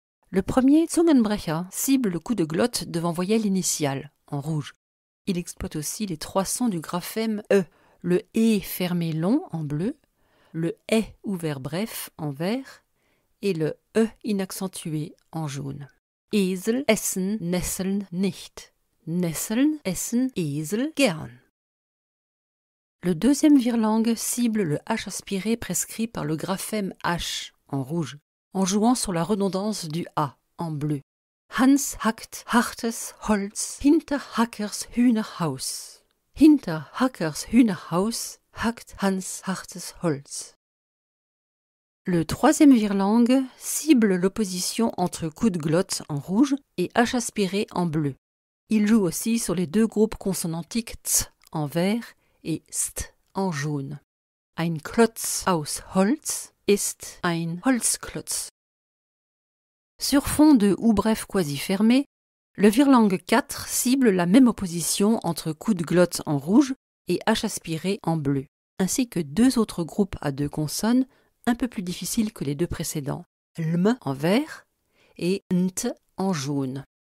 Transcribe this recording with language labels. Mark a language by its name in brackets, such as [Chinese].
[French] Le premier, Zungenbrecher, cible le coup de glotte devant voyelle initiale, en rouge. Il exploite aussi les 3 sons du graphème E, le E fermé long, en bleu, le E ouvert bref, en vert, et le E inaccentué, en jaune. [German] Esel essen Nesseln nicht. Nesseln essen Esel gern. [French] Le deuxième virlangue cible le H aspiré prescrit par le graphème H, en rouge, en jouant sur la redondance du A, en bleu. [German] Hans hackt hartes Holz hinter Hackers Hühnerhaus. Hinter Hackers Hühnerhaus hackt Hans hartes Holz. [French] Le troisième virlangue cible l'opposition entre coup de glotte en rouge et H aspiré en bleu. Il joue aussi sur les 2 groupes consonantiques ts en vert et st en jaune. [German] Ein Klotz aus Holz ist ein Holzklotz. [French] Sur fond de ou bref quasi fermé, le virlangue 4 cible la même opposition entre coup de glotte en rouge et H aspiré en bleu, ainsi que 2 autres groupes à 2 consonnes un peu plus difficiles que les 2 précédents, lm en vert et nt en jaune.